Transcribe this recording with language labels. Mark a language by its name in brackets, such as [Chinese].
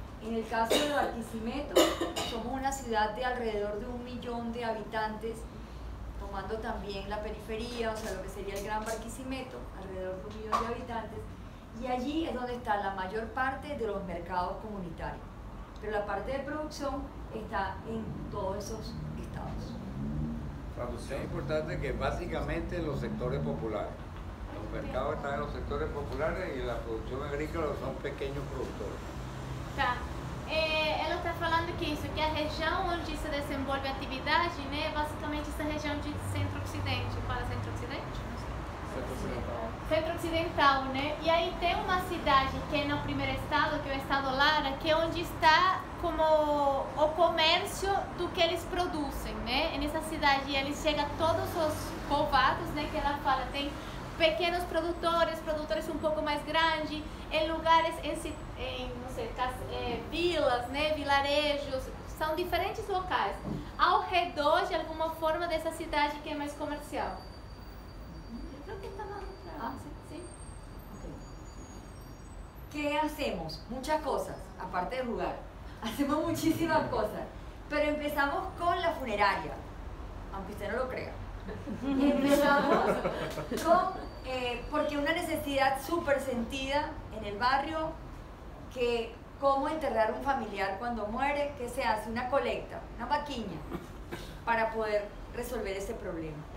[Spanish] En el caso de Barquisimeto, somos una ciudad de alrededor de 1 millón de habitantes, tomando también la periferia, o sea, lo que sería el Gran Barquisimeto, alrededor de 1 millón de habitantes, y allí es donde está la mayor parte de los mercados comunitarios. Pero la parte de producción está en todos esos estados. Traducción importante que básicamente en los sectores populares. Los mercados están en los sectores populares y la producción agrícola son pequeños productores. [Portuguese] Tá. Ela está falando que isso, que a região onde se desenvolve a atividade, né, basicamente essa região de centro-ocidente, fala centro-ocidente? Centro-ocidental, né? E aí tem uma cidade que é no primeiro estado, que é o estado Lara, que é onde está como o comércio do que eles produzem, né? E nessa cidade eles chegam todos os povoados, né, que ela fala, tem pequenos produtores, produtores um pouco mais grandes, em lugares, não sei, vilas, né, vilarejos, são diferentes locais, ao redor de alguma forma dessa cidade que é mais comercial. Eu creo que está dando para... [Spanish] ¿Sí? Okay. ¿Qué hacemos? Muchas cosas, aparte de jugar. Hacemos muchísimas cosas, pero empezamos con la funeraria, aunque usted no lo crea. Empezamos con, porque una necesidad súper sentida en el barrio, que cómo enterrar un familiar cuando muere, que se hace una colecta, una vaquiña, para poder resolver ese problema.